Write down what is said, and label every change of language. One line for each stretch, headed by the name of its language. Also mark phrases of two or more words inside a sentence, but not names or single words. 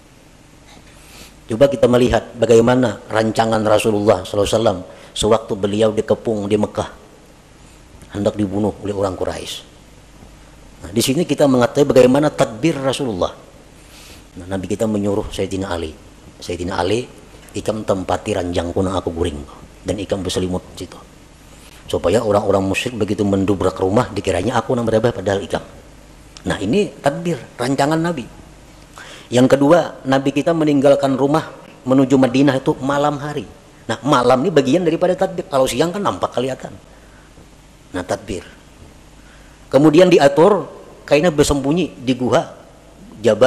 Indonesian: Coba kita melihat bagaimana rancangan Rasulullah SAW sewaktu beliau dikepung di Mekah, hendak dibunuh oleh orang Quraisy. Nah, di sini kita mengetahui bagaimana tadbir Rasulullah. Nah, Nabi kita menyuruh Sayyidina Ali,
Banjar: ikam tempati ranjangku nang aku guring, dan ikam berselimut situ. Supaya orang-orang musyrik begitu mendobrak rumah dikiranya aku nang berada padahal ikam.
Indonesian: Nah ini tadbir, rancangan Nabi. Yang kedua, Nabi kita meninggalkan rumah menuju Madinah itu malam hari. Nah malam ini bagian daripada tadbir. Kalau siang kan nampak kelihatan. Nah tadbir. Kemudian diatur kainnya bersembunyi di gua Jabal Sur.